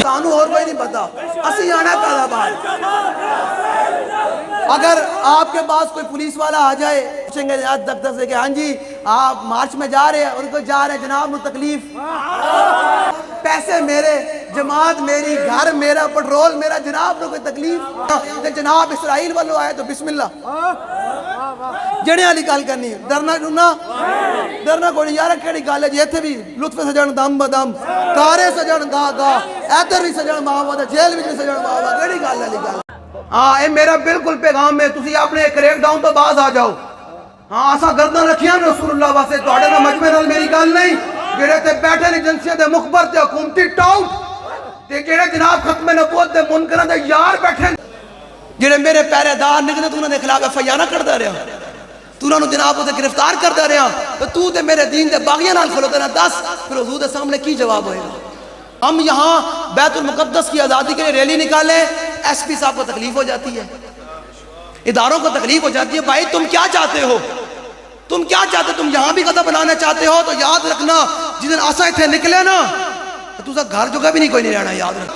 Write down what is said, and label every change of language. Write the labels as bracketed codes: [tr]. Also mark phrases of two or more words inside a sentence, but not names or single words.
[pa] سانو اور کوئی نہیں پتا، اسی آنا پہلا بار۔ [ur] اگر آپ کے پاس کوئی پولیس والا آ جائے پوچھیں گے دفتر سے کہ ہاں جی آپ مارچ میں جا رہے ہیں، ان کو جا رہے ہیں جناب نو تکلیف، پیسے میرے، جماعت میری، گھر میرا، پٹرول میرا، جناب نو کوئی تکلیف؟ [pa] جناب اسرائیل والو آئے تو [ar] بسم اللہ [pa] جڑے والی گل کرنی، ڈرنا ڈرنا ڈرنا کوئی نہیں یار، کیڑی گل ہے جی؟ اتنے بھی لطف سجن دم بدم، کارے سجن گاہ گاہ، ادھر بھی سجن ماں وا، جیل بھی سجن ماں وا، کیڑی گل والی گل؟ ہاں اے میرا بالکل پیغام ہے، تسی اپنے کریک ڈاؤن تو باز آ جاؤ۔ ہاں اسا گردن رکھیاں رسول اللہ واسطے، تواڈے نال مجمع نال میری گل نہیں، جڑے تے بیٹھے نے ایجنسیاں دے مخبر تے حکومتی ٹاؤٹ تے جڑے جناب ختم نبوت دے منکراں دے یار بیٹھے جڑے میرے پہرے دار نکلے تو انہاں دے خلاف ایف آئی آر کردا رہا، تو انہاں نو جناب اسے گرفتار کردا رہا تو تے میرے دین دے باغیاں نال کھلوتے نا دس پھر حضور دے سامنے کی جواب ہوئے گا؟ [ur] ہم یہاں بیت المقدس کی آزادی کے لیے ریلی نکالیں، ایس پی صاحب کو تکلیف ہو جاتی ہے، اداروں کو تکلیف ہو جاتی ہے۔ بھائی تم کیا چاہتے ہو؟ تم کیا چاہتے؟ تم یہاں بھی قضا بنانا چاہتے ہو تو یاد رکھنا [pa] جس دن آسا تھے نکلے نا تو اسا گھر جگہ بھی نہیں کوئی نہیں رہنا، یاد رکھ۔